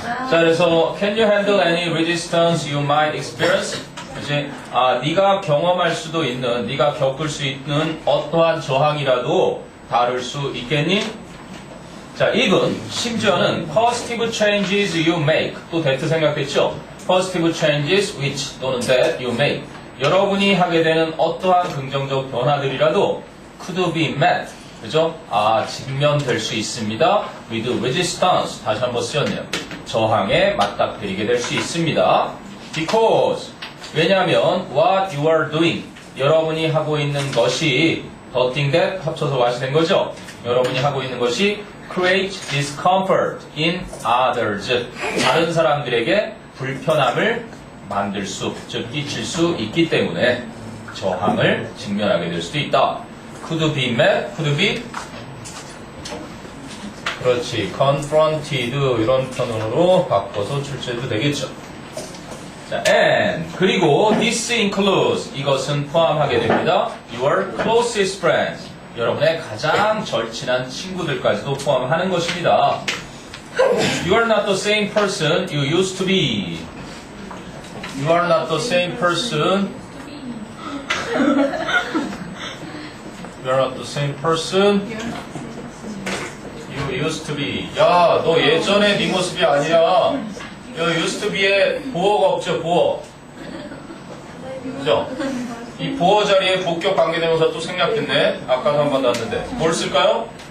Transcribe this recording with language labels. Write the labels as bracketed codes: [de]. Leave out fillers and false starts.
[ko] 자 그래서 [en] can you handle any resistance you might experience? [ko] 이제 네가 경험할 수도 있는 네가 겪을 수 있는 어떠한 저항이라도 다룰 수 있겠니? 자 1번 심지어는 [en] positive changes you make [ko] 또 that 생각했죠? [en] positive changes which 또는 that you make [ko] 여러분이 하게 되는 어떠한 긍정적 변화들이라도 [en] could be met 그죠? [ko] 직면될 수 있습니다. [en] with resistance [ko] 다시 한번 쓰였네요. 저항에 맞닥뜨리게 될 수 있습니다. [en] because 왜냐하면 what you are doing [ko] 여러분이 하고 있는 것이 [en] the thing that 합쳐서 what이 된 거죠? [ko] 여러분이 하고 있는 것이 [en] create discomfort in others [ko] 다른 사람들에게 불편함을 만들 수, 즉 끼칠 수 있기 때문에 저항을 직면하게 될 수도 있다. [en] could be met, could be 그렇지, confronted [ko] 이런 표현으로 바꿔서 출제해도 되겠죠. 자, and 그리고 [en] this includes [ko] 이것은 포함하게 됩니다. [en] Your closest friends [ko] 여러분의 가장 절친한 친구들까지도 포함하는 것입니다. [en] You are not the same person you used to be. You are not the same person. You are not the same person you used to be. [ko] 야, 너 예전에 네 모습이 아니야. 여기 used to be에 보어가 없죠, 보어. 그죠? 이 보어 자리에 복격 관계대명사 또 생략했네. 아까도 한 번 나왔는데. 뭘 쓸까요?